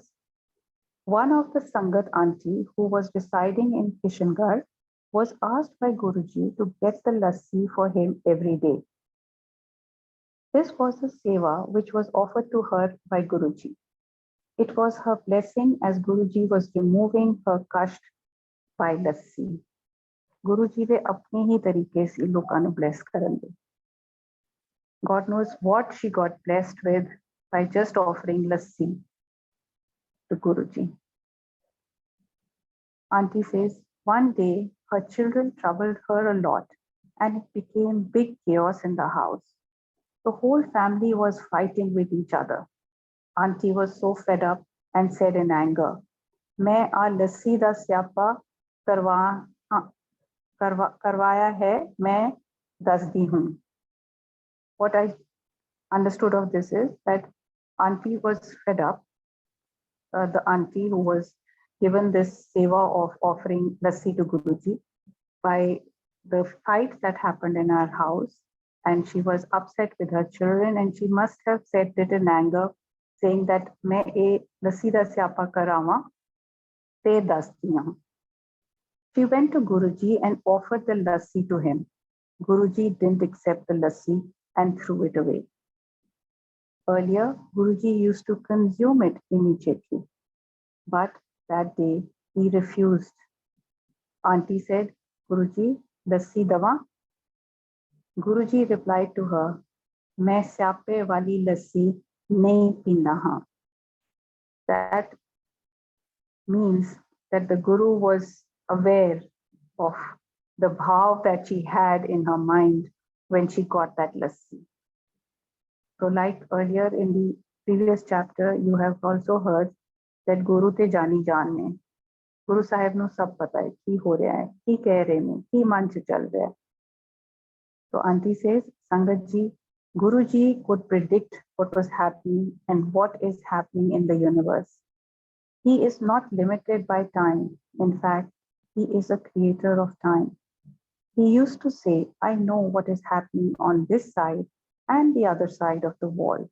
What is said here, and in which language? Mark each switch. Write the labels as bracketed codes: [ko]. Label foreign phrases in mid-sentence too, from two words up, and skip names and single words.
[en] One of the Sangat auntie who was residing in Kishangarh was asked by Guruji to get the lassi for him every day. This was a seva which was offered to her by Guruji. It was her blessing as Guruji was removing her kasht by lassi. [pa] ਗੁਰੂਜੀ ਦੇ ਆਪਣੇ ਹੀ ਤਰੀਕੇ ਸੇ ਲੋਕਾਂ ਨੂੰ bless ਕਰਨਗੇ. [en] God knows what she got blessed with by just offering lassi to Guruji. Aunty says, one day her children troubled her a lot and it became big chaos in the house. The whole family was fighting with each other. Aunty was so fed up and said in anger, [pa] "ਮੈਂ ਆ ਲੱਸੀ ਦਾ ਸਿਆਪਾ ਕਰਵਾਇਆ ਹੈ, ਮੈਂ ਦੱਸਦੀ ਹੂੰ." [en] What I understood of this is that Aunty was fed up. The auntie who was given this seva of offering lassi to Guruji by the fight that happened in our house, and she was upset with her children, and she must have said it in anger, saying that [pa] ਮੈਂ ਏ ਲੱਸੀ ਦਾ ਸਿਆਪਾ ਕਰਾਵਾ ਤੇ ਦੱਸਦੀ ਹੂੰ. [en] She went to Guruji and offered the lassi to him. Guruji didn't accept the lassi and threw it away. Earlier, Guruji used to consume it immediately, but that day he refused. Aunty said, Guruji, [pa] ਲੱਸੀ ਦਵਾਂ? [en] Guruji replied to her, [pa] ਮੈਂ ਸਿਆਪੇ ਵਾਲੀ ਲੱਸੀ ਨਹੀਂ ਪੀਣਾ ਹਾਂ. [en] That means that the Guru was aware of the bhav that she had in her mind when she got that lassi. So like earlier in the previous chapter, you have also heard that [pa] ਗੁਰੂ ਤੇ ਜਾਣੀ ਜਾਣ ਨੇ. ਗੁਰੂ ਸਾਹਿਬ ਨੂੰ ਸਭ ਪਤਾ ਹੈ, ਕੀ ਹੋ ਰਿਹਾ ਹੈ, ਕੀ ਕਹਿ ਰਹੇ ਨੇ, ਕੀ ਮਨ ਚ ਚੱਲ ਰਿਹਾ ਹੈ. [en] So Aunty says, Sangat ji, Guruji could predict what was happening and what is happening in the universe. He is not limited by time. In fact, he is a creator of time. He used to say, I know what is happening on this side and the other side of the wall.